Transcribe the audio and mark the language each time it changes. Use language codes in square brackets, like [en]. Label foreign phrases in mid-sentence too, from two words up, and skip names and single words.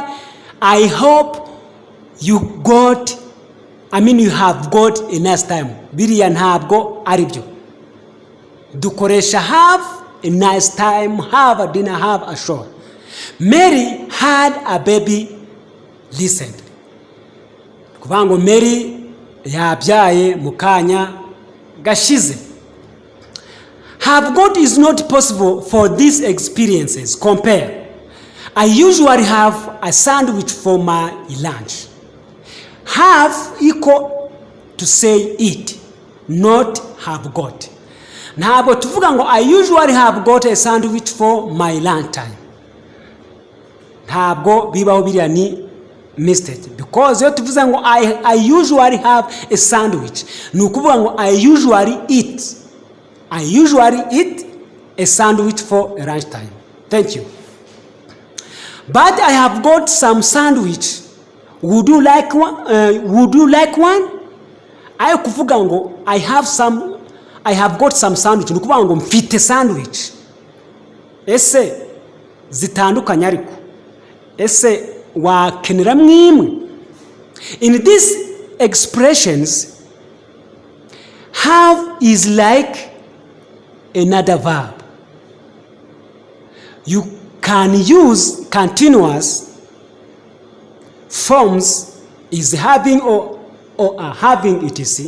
[en] I hope you have got a nice time. [rw] Biriya ntabwo ari byo. [en] Dukoresha have a nice time, have a dinner, have a shower. Mary had a baby recently. [rw] Kuvuga ngo Mary yabyaye mu kanya gashize. [en] Have got is not possible for these experiences. Compare. I usually have a sandwich for my lunch. Have equal to say eat, not have got. [rw] Ntabwo tuvuga ngo [en] I usually have got a sandwich for my lunch time. [rw] Ntabwo bibaho biriya ni [en] mistake, because [rw] yo tuvuze ngo [en] I usually have a sandwich, [rw] ni ukuvuga ngo [en] I usually eat a sandwich for a lunch time. Thank you. But I have got some sandwich. Would you like one? [rw] Ayo kuvuga ngo [en] I have got some sandwich, [rw] ni ukuvuga ngo mfite sandwich. Ese zitandukanye ariko ese wakenera mwimwe? [en] In these expressions, have is like another verb. You can use continuous forms is having or having etc.